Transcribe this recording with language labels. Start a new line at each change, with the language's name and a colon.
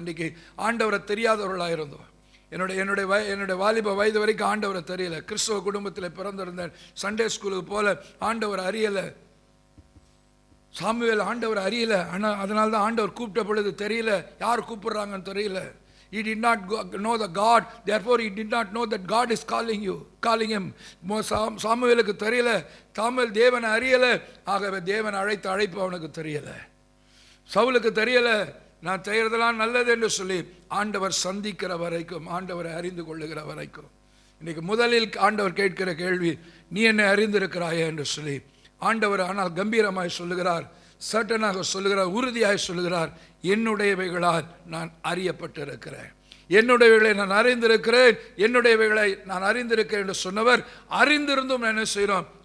Tamil: இன்றைக்கி ஆண்டவரை தெரியாதவர்களாக இருந்தோம். என்னுடைய வாலிப வயது வரைக்கும் ஆண்டவரை தெரியல. கிறிஸ்தவ குடும்பத்தில் பிறந்திருந்தேன். சண்டே ஸ்கூலுக்கு போல ஆண்டவர் அறியலை. சாமுவேல் ஆண்டவர் அறியலை. ஆனால் அதனால தான் ஆண்டவர் கூப்பிட்ட பொழுது தெரியல, யார் கூப்பிடுறாங்கன்னு தெரியல.
English: He did not know the God, therefore he did not know that God is calling him.
Tamil: சாமுவேலுக்கு தெரியல, சாமுவேல் தேவனை அறியலை, ஆகவே தேவன் அழைத்த அழைப்பு அவனுக்கு தெரியலை. சவுலுக்கு தெரியல, நான் செய்கிறதெல்லாம் நல்லது என்று சொல்லி ஆண்டவர் சந்திக்கிற வரைக்கும், ஆண்டவரை அறிந்து கொள்ளுகிற வரைக்கும். இன்னைக்கு முதலில் ஆண்டவர் கேட்கிற கேள்வி, நீ என்னை அறிந்திருக்கிறாயே என்று சொல்லி ஆண்டவர் ஆனால் கம்பீரமாய் சொல்லுகிறார், சட்டனாக சொல்லுகிறார், உறுதியாய் சொல்லுகிறார், என்னுடையவைகளால் நான் அறியப்பட்டிருக்கிறேன், என்னுடையவைகளை நான் அறிந்திருக்கிறேன், என்னுடையவைகளை நான் அறிந்திருக்கிறேன் என்று சொன்னவர் அறிந்திருந்தும் என்ன செய்கிறோம்?